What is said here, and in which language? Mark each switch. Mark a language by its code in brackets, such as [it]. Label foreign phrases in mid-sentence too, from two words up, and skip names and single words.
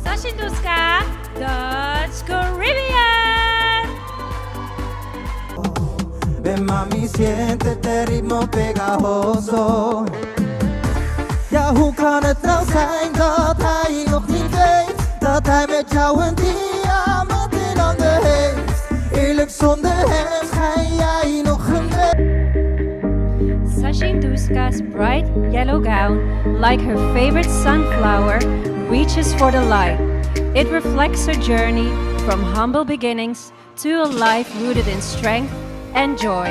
[en] Sashinduska, Dutch Caribbean. [es] Ven mami, siente este ritmo pegajoso. [nl] Ja, hoe kan het nou zijn dat hij nog niet weet dat hij met jou een diamant in handen heeft? Eerlijk, zonder hem schijn jij nog een [en] Sashinduska's bright yellow gown, like her favorite sunflower, reaches for the light. It reflects her journey from humble beginnings to a life rooted in strength and joy.